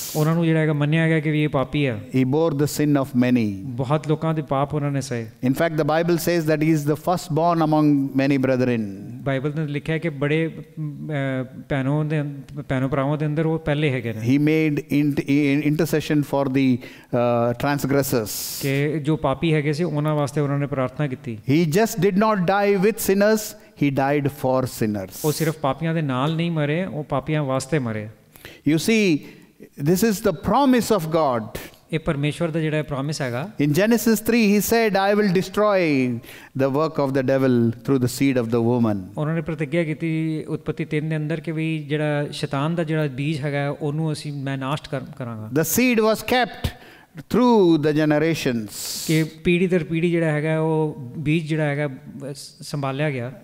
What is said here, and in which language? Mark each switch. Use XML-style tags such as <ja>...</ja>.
<pa>ਉਹਨਾਂ ਨੂੰ ਜਿਹੜਾ ਹੈਗਾ ਮੰਨਿਆ ਗਿਆ ਕਿ ਵੀ ਇਹ ਪਾਪੀ ਹੈ।</pa> <en>He bore the sin of many.</en> <pa>ਬਹੁਤ ਲੋਕਾਂ ਦੇ ਪਾਪ ਉਹਨਾਂ ਨੇ ਸਹੇ।</pa> <en>In fact, the Bible says that he is the firstborn among many brethren.</en> <pa>Bible ਨੇ ਲਿਖਿਆ ਕਿ ਬੜੇ ਭੈਣੋ ਭਰਾਵਾਂ ਦੇ ਅੰਦਰ ਉਹ ਪਹਿਲੇ ਹੈਗੇ ਨੇ।</pa> <en>He made intercession for the transgressors.</en> <pa>ਕਿ ਜੋ ਪਾਪੀ ਹੈਗੇ ਸੀ ਉਹਨਾਂ ਵਾਸਤੇ ਉਹਨਾਂ ਨੇ ਪ੍ਰਾਰਥਨਾ ਕੀਤੀ।</pa> <en>He just did not die with sinners, he died for sinners.</en> <pa>ਉਹ ਸਿਰਫ ਪਾਪੀਆਂ ਦੇ ਨਾਲ ਨਹੀਂ ਮਰੇ, ਉਹ ਪਾਪੀਆਂ ਵਾਸਤੇ ਮਰੇ।</pa> <en>You see, this is the promise of God.</en> <pa>ਇਹ ਪਰਮੇਸ਼ਵਰ ਦਾ ਜਿਹੜਾ ਪ੍ਰੋਮਿਸ ਹੈਗਾ।</pa> <en>In Genesis 3 he said, I will destroy the work of the devil through the seed of the woman.</en> <pa>ਉਹਨਾਂ ਨੇ ਪ੍ਰਤਿਗਿਆ ਕੀਤੀ ਉਤਪਤੀ 3 ਦੇ ਅੰਦਰ ਕਿ ਵੀ ਜਿਹੜਾ ਸ਼ੈਤਾਨ ਦਾ ਜਿਹੜਾ ਬੀਜ ਹੈਗਾ ਉਹਨੂੰ ਅਸੀਂ ਮੈਂ ਨਾਸ਼ ਕਰਾਂਗਾ।</pa> <en>The seed was kept through the generations.</en> <pa>ਕਿ ਪੀੜ੍ਹੀ ਦਰ ਪੀੜ੍ਹੀ ਜਿਹੜਾ ਹੈਗਾ ਉਹ ਬੀਜ ਜਿਹੜਾ ਹੈਗਾ ਸੰਭਾਲਿਆ ਗਿਆ।</pa>